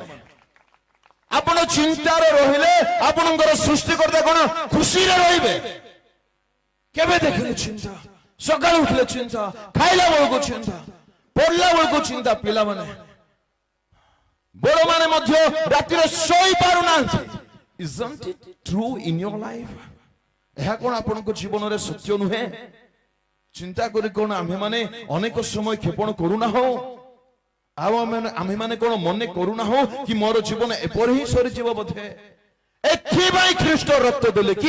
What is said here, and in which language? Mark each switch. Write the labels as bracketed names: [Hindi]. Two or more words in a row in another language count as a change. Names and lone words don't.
[Odia] ଆପଣ ଚିନ୍ତାରେ ରହିଲେ ଆପଣଙ୍କର ସୃଷ୍ଟିକର୍ତ୍ତା କଣ ଖୁସିରେ ରହିବେ? କେବେ ଦେଖିଲେ ଚିନ୍ତା? ସକାଳୁ ଉଠିଲେ ଚିନ୍ତା, ଖାଇଲା ବେଳକୁ ଚିନ୍ତା, ପଢିଲା ବେଳକୁ ଚିନ୍ତା। ପିଲାମାନେ, ବଡମାନେ ମଧ୍ୟ ରାତିରେ ଶୋଇ ପାରୁନାହାନ୍ତି। [English] Isn't it true in your life? [Odia] ଏହା କଣ ଆପଣଙ୍କ ଜୀବନରେ ସତ୍ୟ ନୁହେଁ? ଚିନ୍ତା କରି କଣ ଆମ୍ଭେମାନେ ଅନେକ ସମୟ କ୍ଷେପଣ କରୁନାହୁଁ? ଆଉ ଆମ୍ଭେମାନେ କଣ ମନେ କରୁନାହୁଁ କି ମୋର ଜୀବନ ଏପରି ହିଁ ସରିଯିବ ବୋଧେ? ଏଥିପାଇଁ ଖ୍ରୀଷ୍ଟ ରକ୍ତ ଦେଲେ କି?